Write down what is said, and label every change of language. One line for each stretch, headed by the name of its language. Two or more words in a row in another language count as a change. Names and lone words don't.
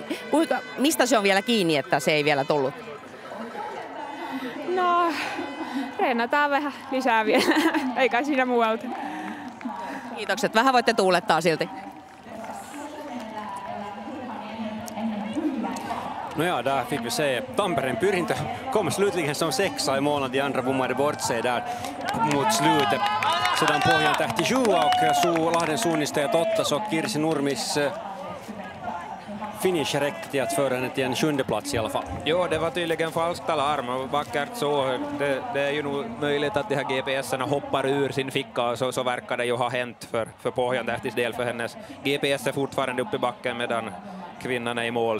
Finnish: Mistä se on vielä kiinni, että se ei vielä tullut? No, reenataan vähän lisää vielä, eikä siinä muualta. Kiitokset, vähän voitte tuulettaa silti.
Swedish: Nåja, där fick vi se Tampereen Pyrintö kom slutligen som sexa i mål. De andra bommade bort sig där mot slutet. Sedan Pohjan tähti 7 och Lahden suunnistajat 8, så Kirsi Nurmis finish räckte till att föra henne till en 7:e plats i alla fall. Jo, det var tydligen falskt alarm och vackert så. Det är ju nog möjligt att de här GPS:erna hoppar ur sin ficka och så verkar det ju ha hänt för Pohjan Tähtis del, för hennes GPS är fortfarande uppe i backen medan kvinnan är i mål.